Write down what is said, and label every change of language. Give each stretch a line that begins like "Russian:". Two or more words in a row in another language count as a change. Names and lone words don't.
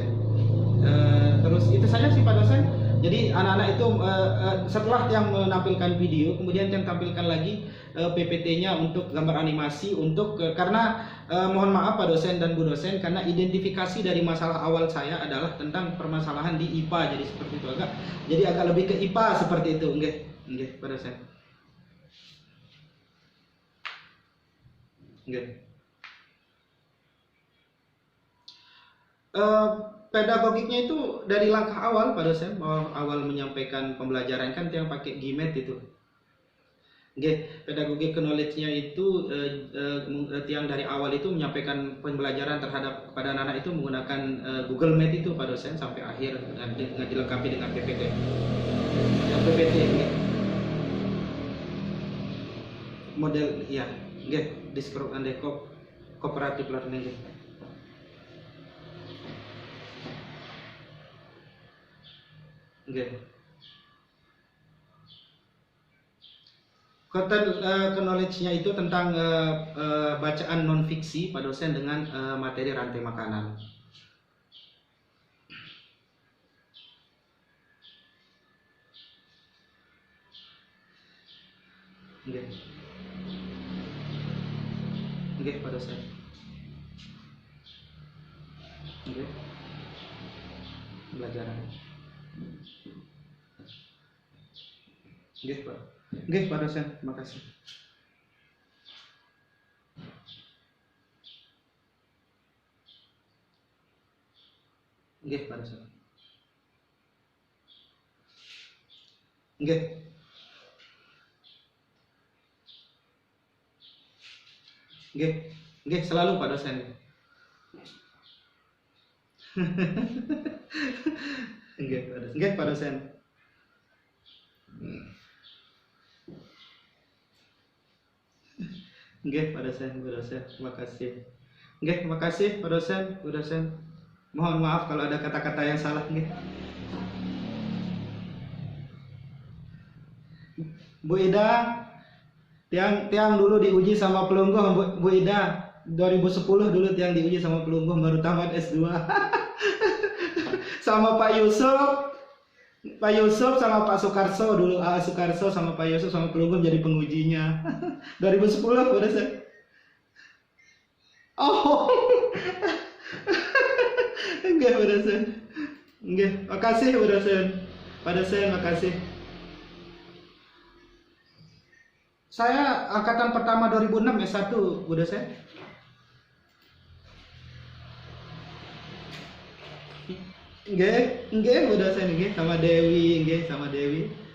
Indonesian: Terus itu saja sih Pak dosen. Jadi anak-anak itu setelah yang menampilkan video, kemudian yang tampilkan lagi PPT-nya untuk gambar animasi untuk karena mohon maaf Pak dosen dan Bu dosen, karena identifikasi dari masalah awal saya adalah tentang permasalahan di IPA, jadi seperti itu agak lebih ke IPA seperti itu, nggih Pak dosen. Nggih. Pedagogiknya itu dari langkah awal Pak dosen, awal menyampaikan pembelajaran kan yang pakai GMAT itu. Nggih, pedagogik knowledge-nya itu yang dari awal itu menyampaikan pembelajaran terhadap kepada anak-anak itu menggunakan Google Meet itu Pak dosen sampai akhir dengan dilengkapi dengan PPT. Yang PPT nggih. Model ya, nggih,
English: Discord and cooperative learning nggih.
Indonesian: Nggih. Konten knowledge-nya itu tentang bacaan non fiksi Pak dosen dengan materi rantai makanan. Nggih. Nggih Pak dosen. Nggih. Pembelajaran. Nggih Pak. Nggih Pak dosen, terima kasih. Nggih Pak dosen. Nggih. Nggih. Nggih selalu Pak dosen. Nggih Pak dosen. Nggih Pak dosen. Nggih Pak dosen, Bu dosen, terima kasih. Nggih, terima kasih Pak dosen, Bu dosen. Mohon maaf kalau ada kata-kata yang salah nggih. Bu Ida, tiang dulu diuji sama Pelungguh, Bu Ida. 2010 dulu tiang diuji sama Pelungguh baru tamat S2. Sama Pak Yusuf sama Pak Sukarso dulu, Sukarso sama Pak Yusuf sama Pelungguh jadi pengujinya. 2010 udah saya. Oh. Enggak udah saya. Enggak, makasih udah saya. Pada saya makasih. Saya angkatan pertama 2006 S1 udah saya. Nggih, Bu dosen nggih sama Dewi, nggih sama Dewi.